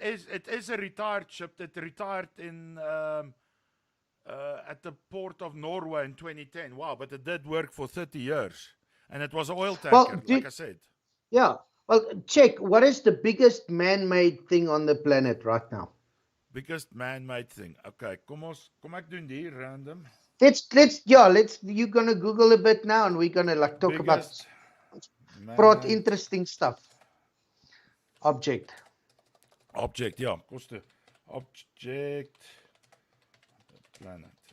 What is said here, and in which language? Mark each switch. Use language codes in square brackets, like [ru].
[en] It is a retired ship that retired in at the port of Norway in 2010. Wow, but it did work for 30 years. And it was an oil tanker, like I said. Yeah. Well, check. What is the biggest man-made thing on the planet right now? Biggest man-made thing. [af] Okay, kom ek doen die random. [en] You're gonna Google a bit now and we're gonna like talk Biggest about interesting stuff. Object, [af] ja, koste. Object planet.